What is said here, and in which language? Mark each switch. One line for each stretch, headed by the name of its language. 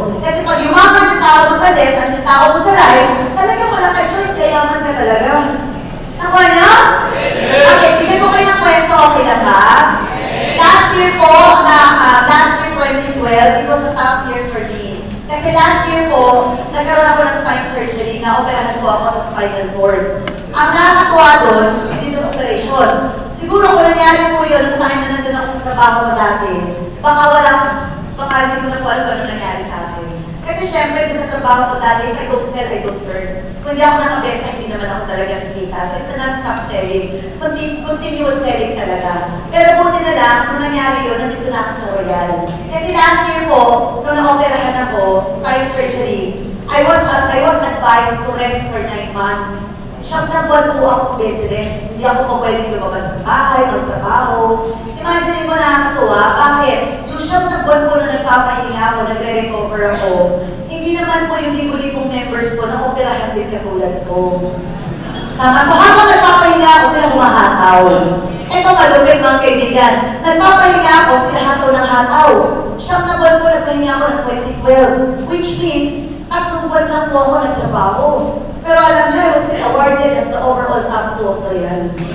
Filipino: Kasi pag yumaman yung tao mo sa left at yung tao mo sa right, talagang wala ka choice, kayaman ka talaga. Nakuha niyo? Okay, bigyan ko kayo ng kwento, okay lang ba? Last year po, last year 2012,
English: it was a tough year for me.
Filipino: Kasi last year po, nagkaroon ako ng spine surgery, na-operahan po ako sa spinal cord. Ang nakakakuha doon, hindi doon operation. Siguro kung nangyari po yun, kung na nandun ako sa trabaho ko dati, baka hindi ko na po alam ano nangyari sa akin. Kasi syempre, sa trabaho ko dati,
English: I don't sell, I don't earn.
Filipino: Kung hindi ako nakabenta, hindi naman ako talaga nakikita.
English: So it's a non-stop selling. Continuous selling talaga.
Filipino: Pero buti na lang, kung nangyari yun, nandito na ako sa Royal. Kasi last year po, nung na-operahan ako, spine surgery,
English: I was advised to rest for 9 months.
Filipino: Siyam na buwan po ako bed rest. Hindi ako pa pwedeng lumabas ng bahay, magtrabaho. Imagine mo nakakatuwa, bakit? Yung siyam na buwan po na nagpapahinga ako, nagre-recover ako, hindi naman po yung libo-libong members ko na operahan din katulad ko. Tama. So habang nagpapahinga ako, sila humahataw. Ito malupit mga kaibigan. Nagpapahinga ako, sila hataw ng hataw. Siyam na buwan po nagpahinga ako ng 2012.
English: Which means,
Filipino: 3 buwan lang po ako nagtrabaho. Pero alam niyo,
English: I was still awarded as the overall top 2 of Royal.